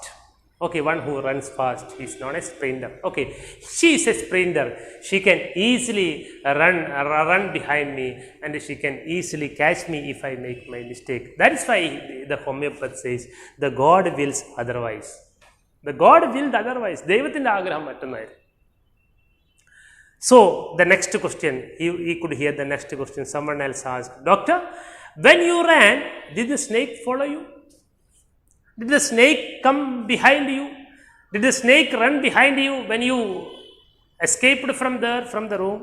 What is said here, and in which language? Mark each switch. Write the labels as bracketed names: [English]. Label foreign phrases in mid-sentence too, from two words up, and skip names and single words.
[English] Okay, one who runs fast is known as sprinter. Okay, she is a sprinter. She can easily run behind me, and she can easily catch me if I make my mistake. That is why the homeopath says, "The God wills otherwise." The God willed otherwise. [Malayalam] Devathinte aagraham mattonnaayirunnu. [English] So the next question, he could hear the next question. Someone else asked, "Doctor, when you ran, did the snake follow you? Did the snake come behind you? Did the snake run behind you when you escaped from the room?"